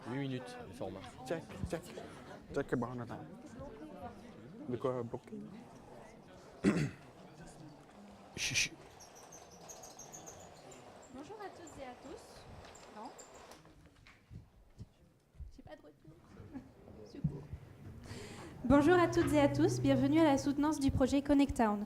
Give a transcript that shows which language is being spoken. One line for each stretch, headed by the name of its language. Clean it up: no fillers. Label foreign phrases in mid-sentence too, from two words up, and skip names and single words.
French: minutes, le format.
Vietnamese: Check. Check cái bao nào nào.
French: De quoi bloquer? Chut. Bonjour à toutes et à tous. Non. J'ai pas de retour. Secours. Bonjour à toutes et à tous, bienvenue à la soutenance du projet Connectown.